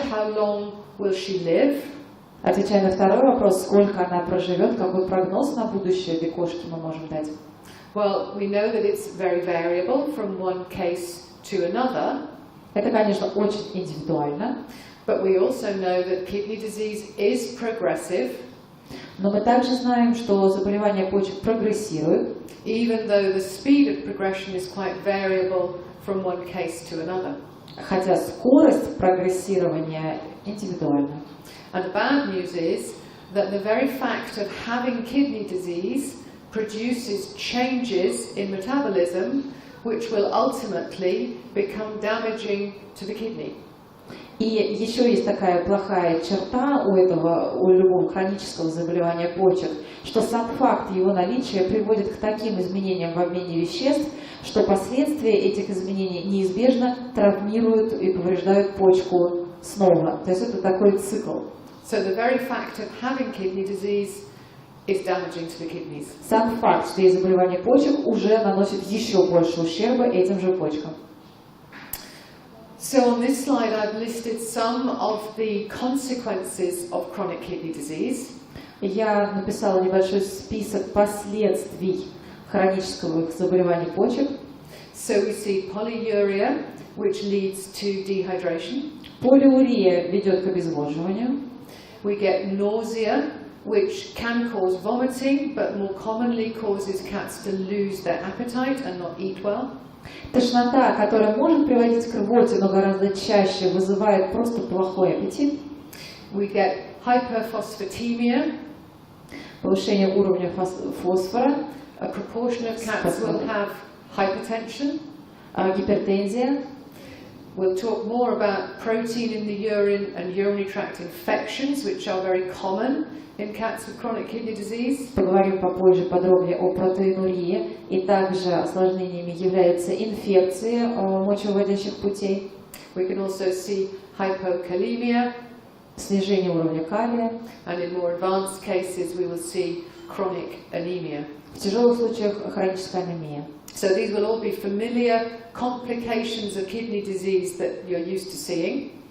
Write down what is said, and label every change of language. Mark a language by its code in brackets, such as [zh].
[en] How long will she live? [ru] Отвечая на второй вопрос, сколько она проживет, какой прогноз на будущее для кошки мы можем дать? [en] Well, we know that it's very variable from one case to another. [ru] Это, конечно, очень индивидуально. [en] But we also know that kidney disease is progressive. [ru] Но мы также знаем, что заболевание почек прогрессирует. [en] Even though the speed of progression is quite variable from one case to another. [ru] Хотя скорость прогрессирования индивидуальна. [en] And the bad news is that the very fact of having kidney disease produces changes in metabolism which will ultimately become damaging to the kidney. [ru] И еще есть такая плохая черта у любого хронического заболевания почек, что сам факт его наличия приводит к таким изменениям в обмене веществ, что последствия этих изменений неизбежно травмируют и повреждают почку снова. То есть это такой цикл. [en] So the very fact of having kidney disease is damaging to the kidneys. [ru] Сам факт, что есть заболевание почек, уже наносит еще больше ущерба этим же почкам. [en] So on this slide I've listed some of the consequences of chronic kidney disease. [ru] Я написала небольшой список последствий хронического заболевания почек. [en] So we see polyuria, which leads to dehydration. [ru] Полиурия ведет к обезвоживанию. [en] We get nausea, which can cause vomiting, but more commonly causes cats to lose their appetite and not eat well. [ru] Тошнота, которая может приводить к рвоте, но гораздо чаще вызывает просто плохой аппетит. [en] We get hyperphosphatemia. [ru] Повышение уровня фосфора. [en] A proportion of cats will have hypertension. [ru] Гипертензия. [en] We'll talk more about protein in the urine and urinary tract infections, which are very common in cats with chronic kidney disease. [ru] Поговорим попозже подробнее о протеинурии, и также осложнениями являются инфекции мочевыводящих путей. [en] We can also see hypokalemia. [ru] Снижение уровня калия. [en] And in more advanced cases we will see chronic anemia. [ru] В тяжелых случаях хроническая анемия. [en] So these will all be familiar complications of kidney disease that you're used to seeing.